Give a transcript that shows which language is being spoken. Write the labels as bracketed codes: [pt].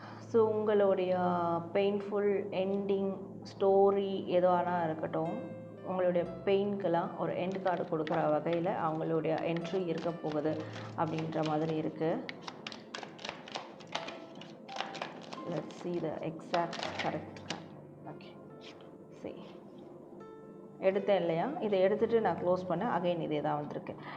[ta] So உங்களுடைய painful ending story எதுவானா இருக்கட்டும், உங்களுடைய பெயின்க்கெல்லாம் ஒரு எண்ட் கார்டு கொடுக்குற வகையில் அவங்களுடைய என்ட்ரி இருக்க போகுது அப்படின்ற மாதிரி இருக்குது. [en] Let's see the exact correct card. [ta] Okay, சரி எடுத்தேன் இல்லையா, இதை எடுத்துகிட்டு நான் க்ளோஸ் பண்ணேன், அகைன் இதே தான் வந்திருக்கு.